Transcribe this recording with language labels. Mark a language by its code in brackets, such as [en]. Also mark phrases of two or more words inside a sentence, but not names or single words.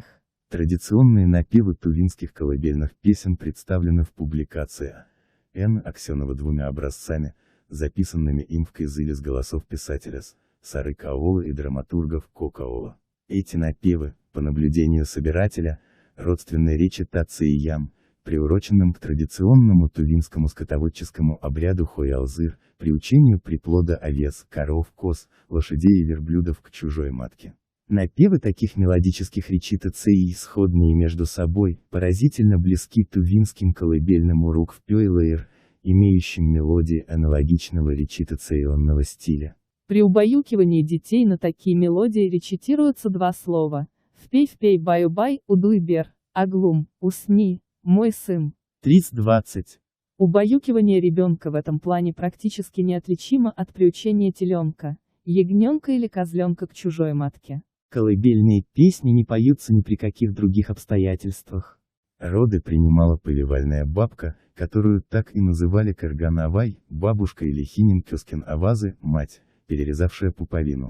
[ru] Традиционные напевы тувинских колыбельных песен представлены в публикации Н. Аксенова двумя образцами, записанными им в кызыле с голосов писателя Сары Каола и драматургов Кокаола. Эти напевы, по наблюдению собирателя, родственные речи Тацы и Ям, приуроченным к традиционному тувинскому скотоводческому обряду Хоялзыр, приучению приплода овец, коров, коз, лошадей и верблюдов к чужой матке. Напевы таких мелодических речей Тацы и сходные между собой, поразительно близки тувинским колыбельным урук в Пёйлэйр, имеющим мелодии аналогичного речитационного стиля. При убаюкивании детей на такие мелодии речитируются два слова. Впей, баю-бай, [tyv] удуй-бер, аглум, [ru] усни, мой сын. 320. Убаюкивание ребенка в этом плане практически неотличимо от приучения теленка, ягненка или козленка к чужой матке. Колыбельные песни не поются ни при каких других обстоятельствах. Роды принимала повивальная бабка, которую так и называли [tyv] Кырган-Авай, [ru] бабушка или [tyv] Хинин-Кёскин-Авазы, [ru] мать, перерезавшая пуповину.